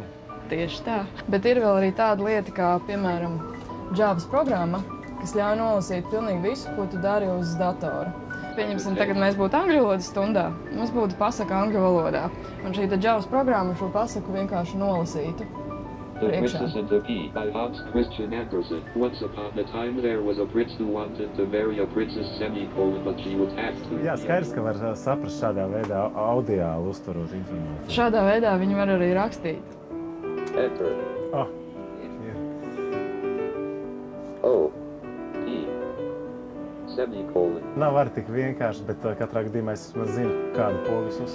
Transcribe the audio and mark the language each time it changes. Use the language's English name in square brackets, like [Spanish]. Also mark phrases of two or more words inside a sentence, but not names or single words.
[Latvian] Tieši tā. Bet ir vēl arī tāda lieta, kā, piemēram, Javas programma, kas ļauj nolasīt pilnīgi visu, ko tu dari uz datora. Pieņemsim, tagad mēs būtu angļu valodas stundā. Mums būtu pasaka angļu valodā. Un šī JAWS programma šo pasaku vienkārši nolasītu. [English] The Princess and the Pea by Hans Christian Andersen. Once upon a time there was a prince who wanted to marry a princess but she would have to. [Latvian] Jā, skaidrs, ka var saprast šādā veidā audiāli uztverot informāciju. Šādā veidā viņi var arī rakstīt. [English] Enter. Oh. O. P. Semicolon. [Latvian] Nav arī tik vienkārši, bet katrā gadījumā es zinu, kādu pogas uzsver.